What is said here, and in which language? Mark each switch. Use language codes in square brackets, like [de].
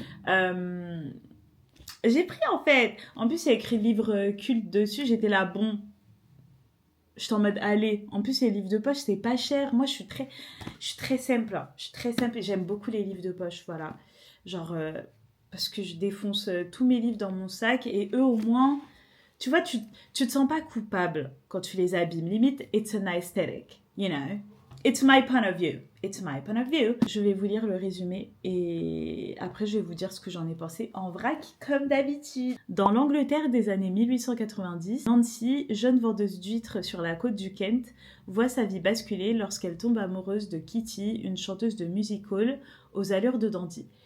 [fr] Euh, j'ai pris, en fait. En plus, il y a écrit livre culte dessus. J'étais là, bon. J'étais en mode, allez. En plus, les livres de poche, c'est pas cher. Moi, je suis très simple. Hein. Je suis très simple et j'aime beaucoup les livres de poche. Voilà. Genre, parce que je défonce tous mes livres dans mon sac et eux, au moins, tu vois, tu te sens pas coupable quand tu les abîmes. [en] Limite, it's an aesthetic, you know. It's my point of view. It's my point of view. [fr] Je vais vous lire le résumé et après je vais vous dire ce que j'en ai pensé en vrac comme d'habitude. Dans l'Angleterre des années 1890, Nancy, jeune vendeuse d'huîtres sur la côte du Kent, voit sa vie basculer lorsqu'elle tombe amoureuse de Kitty, une chanteuse de music hall aux allures de dandy.